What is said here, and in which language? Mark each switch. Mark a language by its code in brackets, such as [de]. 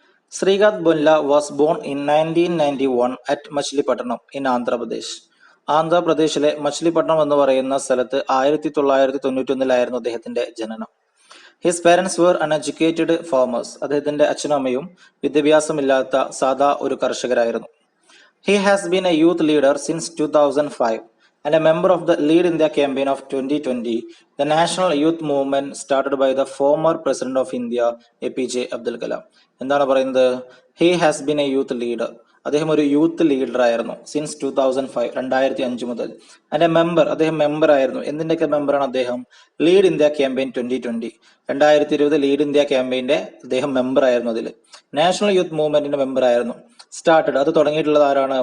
[en] Srikanth ബൊല്ല was born in 1991 at മച്ലിപട്ടണം in Andhra Pradesh. [ml] ആന്ധ്രാപ്രദേശിലെ മച്ലിപട്ടണം എന്ന് പറയുന്ന സ്ഥലത്ത് 1991 അദ്ദേഹത്തിന്റെ ജനനം. [en] His parents were uneducated farmers. [ml] അദ്ദേഹത്തിന്റെ അച്ഛനും അമ്മയും വിദ്യാഭ്യാസമില്ലാത്ത സാധാ ഒരു കർഷകരായിരുന്നു. [en] He has been a youth leader since 2005 and a member of the Lead India campaign of 2020, the national youth movement started by the former president of India, APJ Abdul Kalam. [ml] എന്താണ് പറയുന്നത്? [en] he has been a youth leader, [ml] അദ്ദേഹം ഒരു youth leader ആയിരുന്നു. Since 2005, 2005 മുതൽ. [en] and a member, [ml] അദ്ദേഹം member ആയിരുന്നു. എന്തിന്റെയൊക്കെ മെമ്പറാണ് അദ്ദേഹം? Lead India campaign 2020, 2020 lead India ക്യാമ്പയിന്റെ അദ്ദേഹം മെമ്പർ ആയിരുന്നു. അതിൽ നാഷണൽ യൂത്ത് മൂവ്മെന്റിന്റെ മെമ്പർ ആയിരുന്നു. സ്റ്റാർട്ടഡ്, അത് തുടങ്ങിയിട്ടുള്ളത് ആരാണ്?